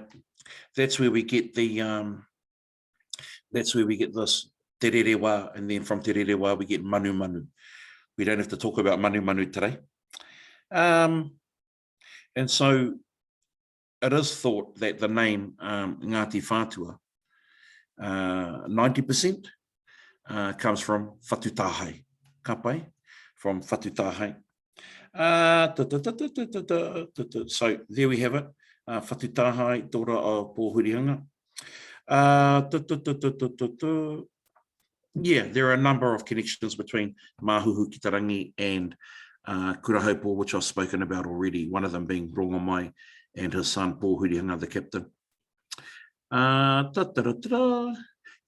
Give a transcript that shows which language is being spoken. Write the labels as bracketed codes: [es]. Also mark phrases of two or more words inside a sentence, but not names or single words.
[en] That's where we get the this Te Rerewa, and then from Te Rerewa we get Manu Manu. We don't have to talk about Manu Manu today. And so it is thought that the name Ngāti Whātua, 90% comes from Whatutahai. [mi] Ka pai? [en] From Whatutahai. So there we have it. Whatutahai, daughter of Pō Hurihanga. Yeah, there are a number of connections between Mahuru Kitarangi and Kurahaupō, which I've spoken about already, one of them being Rongomai and his son Pō Hurihanga, the captain.